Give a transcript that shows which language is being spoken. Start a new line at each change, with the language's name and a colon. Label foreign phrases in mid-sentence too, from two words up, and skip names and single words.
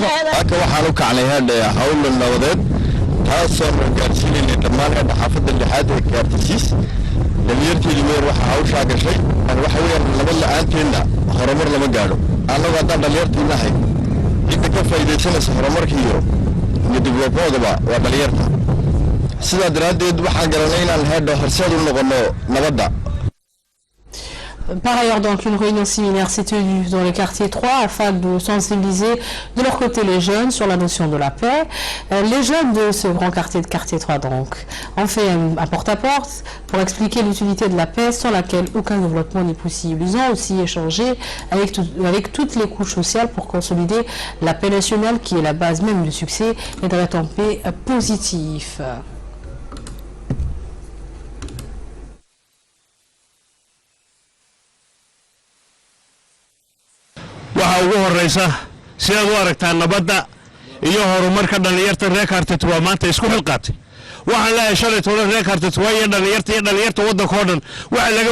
Somali: halka waxaan u kacnay hadda hawl nabadeed taasoo gaarsiinayna dhammaan xaafadda lixaad ee Kaarsiis dhalinyartii meer waxa hawsha gashay waxa weeyaan nabad la'aanteena horumar lama gaadho anagu haddaan dhalinyartii nahay inta ka faa'iidaysanaysa horumarkiiyo midibloodaba waa dhalinyarta sidaa daraaddeed waxaan garanay inaan hadda horseed u noqono nabadda.
French: Par ailleurs, donc, une réunion similaire s'est tenue dans les quartiers 3 afin de sensibiliser de leur côté les jeunes sur la notion de la paix. Les jeunes de ce grand quartier de quartier 3 donc ont fait un porte-à-porte pour expliquer l'utilité de la paix sans laquelle aucun développement n'est possible. Ils ont aussi échangé avec toutes les couches sociales pour consolider la paix nationale qui est la base même du succès et d'un en paix positif.
Somali: waxa ugu horeysa sidaad u aragtaa nabadda iyo horumarka dhalinyarta reer Kaartet waa maanta isku xilqaatay waxaan la heshay toona reer Kaartet waa dhalinyarta waddanka oo dhan waxa laga